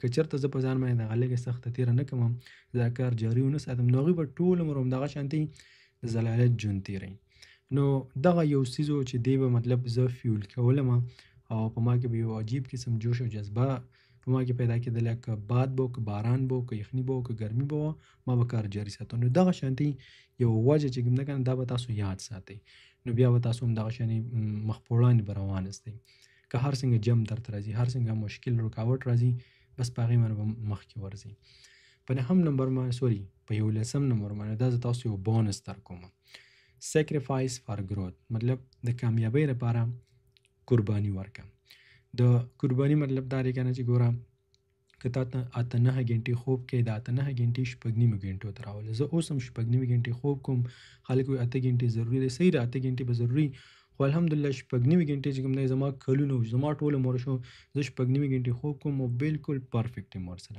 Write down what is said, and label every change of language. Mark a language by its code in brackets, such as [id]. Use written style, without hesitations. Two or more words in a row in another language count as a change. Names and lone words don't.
[ps] که چېرته زه په ځان باندې دغه لږه سخته تېره نه کړم، دا کار جاري ونه ساتم، نو هغوی به ټول عمر همدغه شانتي د ذلالت ژوند تېروي. نو دغه یو څیز و چې دی به مطلب زه فیول کولم، او په ما کې به یو عجیب قسم جوش او جذبه په ما کې پیدا کېدلی که باد به که باران به که یخني به که ګرمي به وه ما به کار جاري ساتو. نو دغه شانتي یو وجه چې کوم ده که نه دا به تاسو یاد ساتئ. نو بیا به تاسو هم دغه شانې مخ په وړاندې به روان استئ. که هر څنګه جم درته راځي هر څنګه مشکل رکاوټ راځي بس په هغې باندې به مخکې ورځئ. په 9 نمبر باندې په 11 نمبر باندې دا زه تاسو یو بونس درکوم. [en] sacrifice for growth [ps] مطلب د کامیابۍ لپاره قرباني ورکړه. د قرباني مطلب دا دی که نه چې ګوره که تا ته 8-9 غنټې خوب کوې د 8-9 غنټې 6-9 غنټو ته راولې. زه اوس هم 6-9 غنټې خوب کوم. خلک وایي 8 غنټې ضروري دی. صحیح ده 8 غنټې به ضروري خو الحمدلله 6-9 غنټې چې کوم دی زما کلونه زما ټول عمر شو زه 6-9 غنټې خوب کوم او بالکل پرفیکټ یم ورسره.